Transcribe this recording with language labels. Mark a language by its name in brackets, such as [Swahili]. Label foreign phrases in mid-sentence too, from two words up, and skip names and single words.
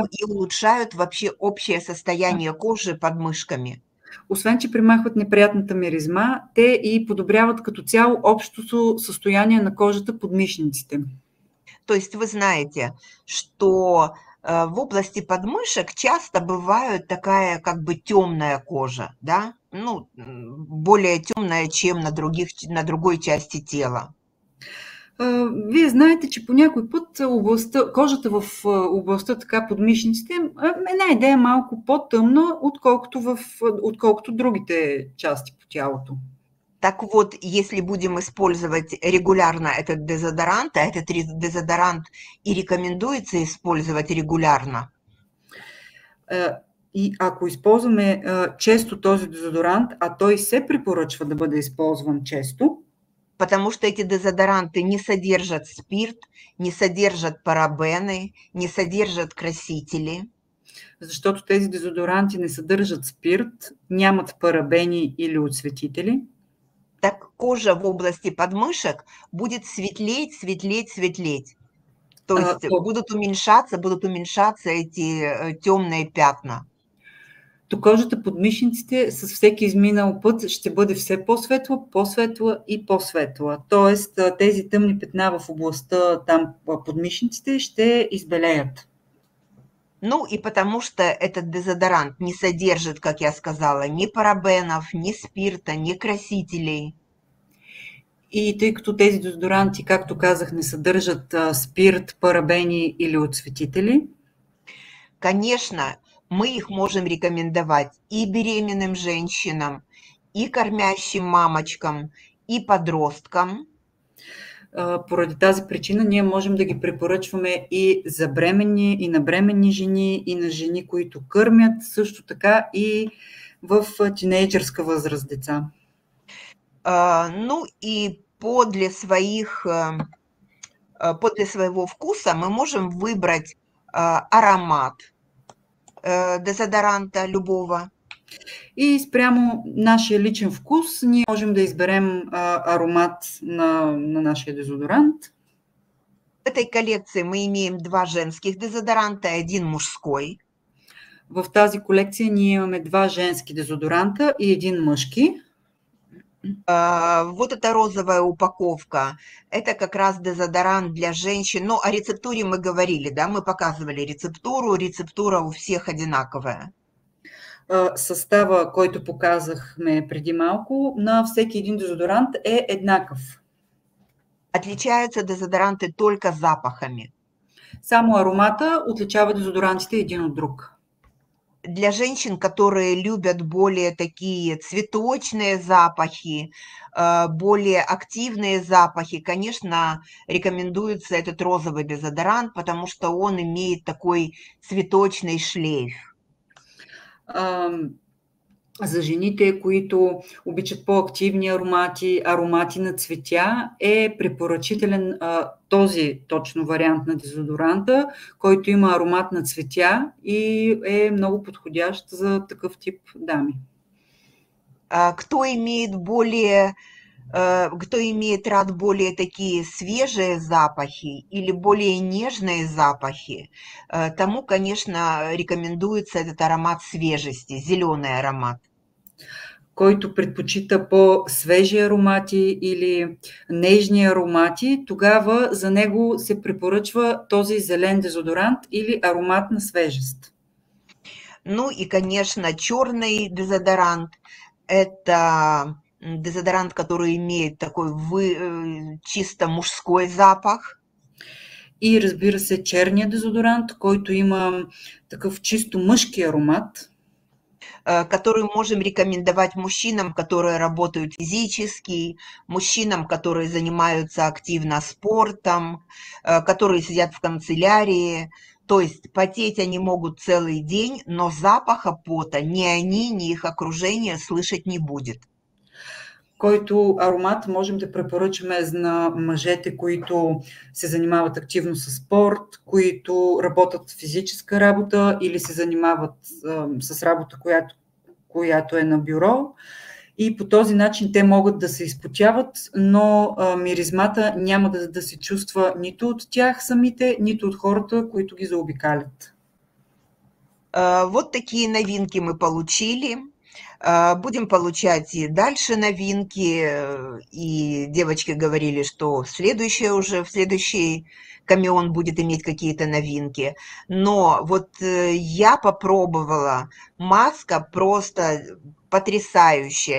[Russian] Да. и улучшают вообще общее состояние кожи под мышками. [Bulgarian] Освен, че премахват неприятната миризма, те и подобряват като цяло общото състояние на кожата под мишниците. [Russian] То есть вы знаете, что в области подмышек часто бывает такая как бы темная кожа, да? Ну, более темная, чем на другой части тела. [Bulgarian] Вие знаете, че по някой път кожата в областта така под мишниците една идея малко по-тъмна, отколкото другите части по тялото. [Russian] Так вот, если будем использовать регулярно этот дезодорант, а этот дезодорант и рекомендуется использовать регулярно, [Bulgarian] И ако използваме често този дезодорант, а той се препоръчва да бъде използван често, [Russian] потому что эти дезодоранты не содержат спирт, не содержат парабены, не содержат красители. [Bulgarian] Защото тези дезодоранти не съдържат спирт, нямат парабени или отсветители, [Russian] Так кожа в области подмышек будет светлеть, светлеть, светлеть. То есть будут уменьшаться эти темные пятна. [Bulgarian] То кожата под мишниците с всеки изминал път ще бъде все по-светла, по-светла и по-светла. Тоест тези тъмни петна в областта там под мишниците ще избелеят. [Russian] Ну и потому что этот дезодорант не содержит, как я сказала, ни парабенов, ни спирта, ни красителей. [Bulgarian] И тъй като тези дезодоранти, както казах, не съдържат спирт, парабени или отсветители, [Russian] конечно, мы их можем рекомендовать и беременным женщинам, и кормящим мамочкам, и подросткам. [Bulgarian] Поради тази причина ние можем да ги препоръчваме и за бременни, и на бременни жени, и на жени, които кърмят, също така и в тинейджърска възраст деца. [Russian] Ну и подле своего вкуса мы можем выбрать аромат дезодоранта любого. [Bulgarian] И спрямо нашия личен вкус ние можем да изберем аромат на нашия дезодорант. [Russian] В этой коллекции мы имеем 2 женских дезодоранта и 1 мужской. [Bulgarian] В тази колекция ние имаме 2 женски дезодоранта и 1 мъжки. [Russian] Вот эта розовая упаковка, это как раз дезодорант для женщин. Ну, о рецептуре мы говорили, да, мы показывали рецептуру. Рецептура у всех одинаковая. [Bulgarian] Състава, който показахме преди малко, на всеки един дезодорант е еднакъв. [Russian] Отличаются дезодоранты только запахами. [Bulgarian] Само аромата отличава дезодорантите един от друг. [Russian] Для женщин, которые любят более такие цветочные запахи, более активные запахи, конечно, рекомендуется этот розовый дезодорант, потому что он имеет такой цветочный шлейф. [Bulgarian] За жените, които обичат по-активни аромати на цветя, е препоръчителен този точно вариант на дезодоранта, който има аромат на цветя и е много подходящ за такъв тип дами. [Russian] Кто имеет рад более такие свежие запахи или более нежные запахи, тому, конечно, рекомендуется этот аромат свежести, зеленый аромат. [Bulgarian] Който предпочита по-свежи аромати или нежни аромати, тогава за него се препоръчва този зелен дезодорант или аромат на свежест. [Russian] Ну и, конечно, черный дезодорант – это дезодорант, который имеет такой чисто мужской запах. [Bulgarian] И разбира се, черния дезодорант, който има такъв чисто мъжки аромат, [Russian] который можем рекомендовать мужчинам, которые работают физически, мужчинам, которые занимаются активно спортом, которые сидят в канцелярии. То есть потеть они могут целый день, но запаха пота ни они, ни их окружение слышать не будет. [Bulgarian] Който аромат можем да препоръчаме на мъжете, които се занимават активно с спорт, които работят физическа работа или се занимават с работа, която е на бюро, и по този начин те могат да се изпотяват, но миризмата няма да се чувства нито от тях самите, нито от хората, които ги заобикалят. [Russian] Вот такие новинки мы получили. Будем получать и дальше новинки. И девочки говорили, что в следующий камеон будет иметь какие-то новинки. Но вот я попробовала, маска просто потрясающая.